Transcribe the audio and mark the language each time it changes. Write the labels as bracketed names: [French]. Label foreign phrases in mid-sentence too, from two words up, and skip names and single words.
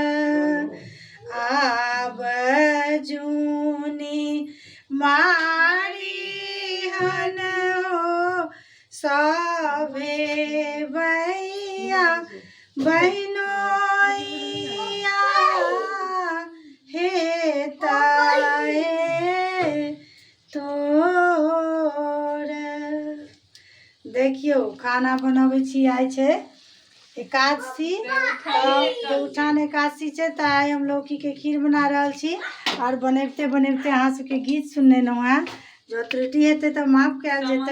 [Maithili] आब जूनी मारी हन हो सभे भैया बहनोइया हे ताए तोर देखियो देखियो खाना बनबै छी। आइ छै एकादशी, देवउठान एकादशी छै तऽ आइ हम लौकी के खीर बना रहल छी। और बनैबते बनैबते अहाँ सबके गीत सुनेलहुँ हैं, जो त्रुटि हेतै तऽ माफ कयल जेतै।